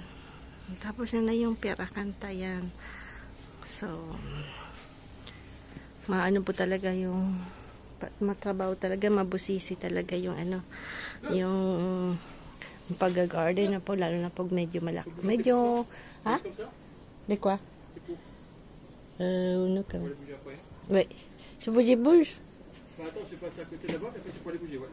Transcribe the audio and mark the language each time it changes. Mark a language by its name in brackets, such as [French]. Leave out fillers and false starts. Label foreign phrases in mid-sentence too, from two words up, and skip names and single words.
[Filipino] Tapos na yung perakanta yan. So, maano po talaga yung matrabaho talaga, mabusisi talaga yung ano, yung pag-garden na po, lalo na pag medyo malaki. Medyo, ha? [French] De quoi? [Filipino] No, kami. Wait. [French] Je bouge. Attends, je passe à côté d'abord, et puis tu peux aller bouger, ouais.